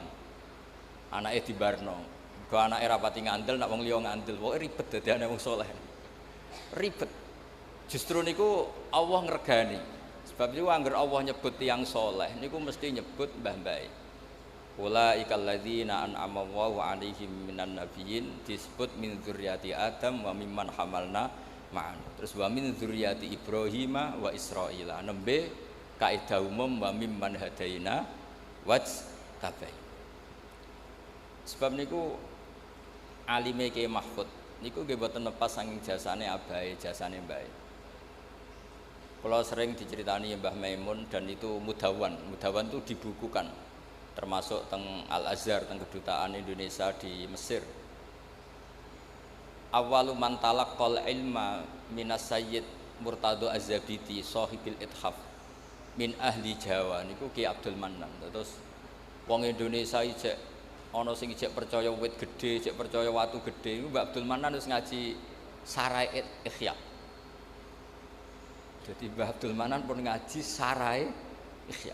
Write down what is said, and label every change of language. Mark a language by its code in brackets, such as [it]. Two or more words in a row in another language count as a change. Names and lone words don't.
[jv] Anake dibarno. Mergo anake rapati ngandel, nek wong liya ngandel. Pokoke ribet dadi anak wong saleh. Ribet. Justru niku Allah ngregani. Sebab niku angger Allah nyebut tiyang saleh niku mesti nyebut mbah-mbahe. [ar] أولئك الذين أنعم الله عليهم من النبيين disebut من ذرية آدم وممن حملنا مع. [jv] Terus [ar] ومن ذرية إبراهيم وإسرائيل. [jv] Nembe kaidah umum [ar] وممن هدينا واجتبينا. [jv] Sebab niku alime Ki Mahfud niku nggih boten lepas saking jasane abahe, jasane mbahe. [id] Kalau sering diceritani Mbah Maimun dan itu mudawan itu dibukukan. Termasuk teng Al-Azhar, teng kedutaan Indonesia di Mesir. [ar] أول من تلقى العلم من السيد مرتضى الزبيدي صاحب الإتحاف من أهل جاوة [jv] niku Ki Abdul Mannan. Terus wong Indonesia ijek ana sing ijek percaya wit gedhe, ijek percaya watu gedhe. Iku Mbak Abdul Mannan wis ngaji Sarai Ikhya. Jadi Mbah Abdul Mannan pun ngaji Sarai Ikhya.